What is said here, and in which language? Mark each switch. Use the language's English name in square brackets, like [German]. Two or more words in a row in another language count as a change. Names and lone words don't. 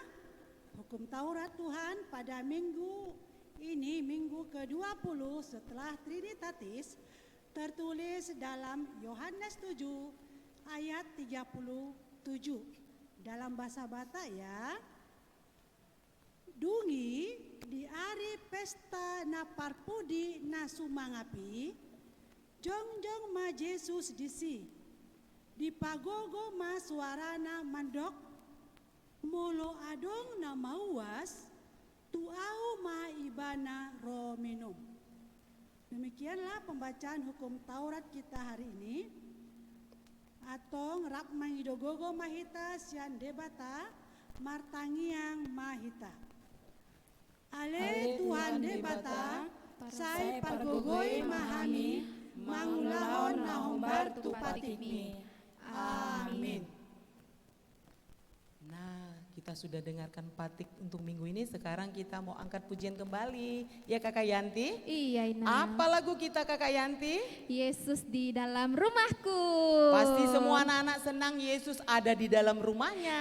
[Indonesian] Hukum Taurat Tuhan pada minggu ini, minggu ke-20 setelah Trinitatis, tertulis dalam Yohanes 7 ayat 37. Dalam bahasa Batak ya. [Batak Toba] Dungi di hari pesta na parpudi na sumangapi, jongjong ma Yesus disi, di pagogo ma suarana mandok, mulo adong na mauas, tuau ma ibana ro minum. [Indonesian] Demikianlah pembacaan hukum Taurat kita hari ini. [Batak Toba] Atong rap mangidogogo mahita sian debata, martangiang mahita. Ale Tuhan debata, sai pargogoi mahami, mangulahon nahombar tu patikmi. [Indonesian] Amin. Nah, kita sudah dengarkan patik untuk minggu ini, sekarang kita mau angkat pujian kembali. Ya Kakak Yanti? Iya Inang. Apa lagu kita Kakak Yanti? Yesus di dalam rumahku. Pasti semua anak-anak senang Yesus ada di dalam rumahnya.